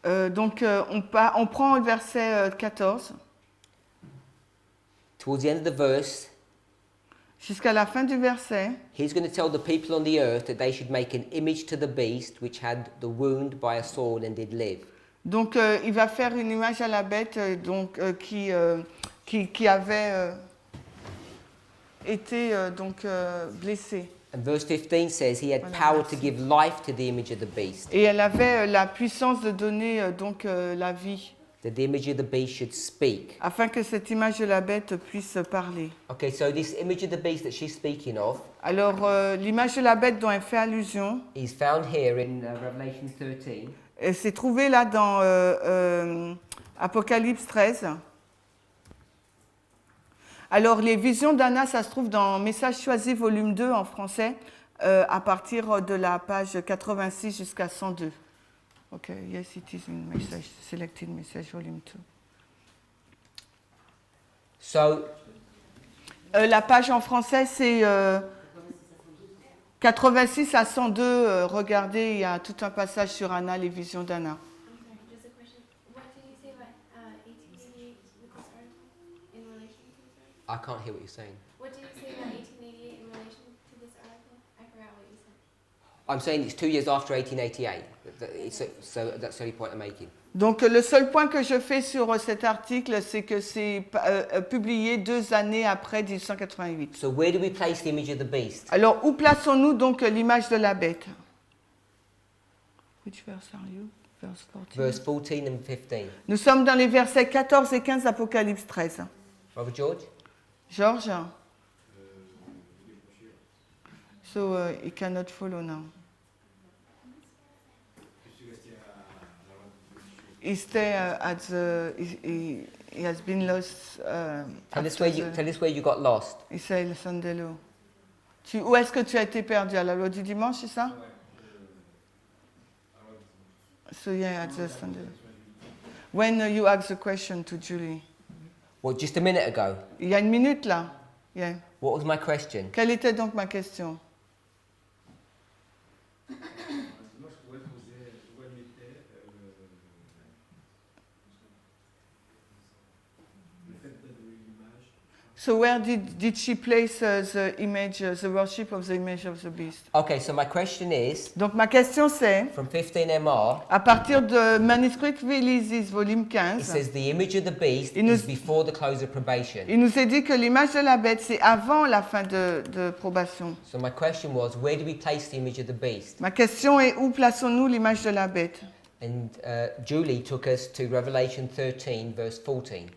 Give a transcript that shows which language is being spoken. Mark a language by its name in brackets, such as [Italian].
[French] Donc on prend le verset 14. [English] Towards the end of the verse, [French] jusqu'à la fin du verset. [English] He's going to tell the people on the earth that they should make an image to the beast which had the wound by a sword and did live. [French] Donc, il va faire une image à la bête qui avait été blessée. [English] And verse 15 says he had power to give life to the image of the beast, [French] Et elle avait la puissance de donner la vie, [English] that the image of the beast should speak. [French] afin que cette image de la bête puisse parler. [English] Okay, so this image of the beast that she's speaking of [French] Alors, l'image de la bête dont elle fait allusion, [English] is found here in Revelation 13. [French] elle s'est trouvée là dans Apocalypse 13. Alors, les visions d'Anna, ça se trouve dans Message choisi, volume 2 en français, à partir de la page 86 jusqu'à 102. [English] Ok, yes, it is in message, selected message, volume 2. So [French] La page en français, c'est 86 à 102. Regardez, il y a tout un passage sur Anna, les visions d'Anna. [English] Just a question. What did you say about 1888 with this article in relation to this article? I can't hear what you're saying. What did you say about 1888 in relation to this article? I forgot what you said. I'm saying it's 2 years after 1888. So that's the only point I'm making. [French] Donc, le seul point que je fais sur cet article, c'est que c'est publié 2 années après 1888. [English] So where do we place the image of the beast? [French] Alors, où plaçons-nous donc l'image de la bête? [English] Which verse are you? Verse 14. Verse 14 and 15. [French] Nous sommes dans les versets 14 et 15 d'Apocalypse 13. [English] Brother George? George? So, he cannot follow now. He has been lost. Tell us where you got lost. Isaïe Sandelo. [French] Où est-ce que tu as été perdu? À la loi du dimanche, c'est ça? [English] So yeah, at the Sandelo. When you asked the question to Julie. Well, just a minute ago. [French] Il y a une minute là. Yeah. [English] What was my question? [French] Quelle était donc ma question? Moi, je pourrais poser où elle mettait le fait de donner l'image. [English] So where did she place the image, the worship of the image of the beast? Okay, so my question is, [French] Donc ma question c'est, [English] from 15 MR, [French] à partir de Manuscript Releases, volume [English] it 15, says the image of the beast [French] Il nous- [English] is before the close of probation. [French] il nous est dit que l'image de la bête, c'est avant la fin de probation. [English] So my question was, where do we place the image of the beast? [French] Ma question est, où plaçons-nous l'image de la bête? [English] And Julie took us to Revelation 13, verse 14.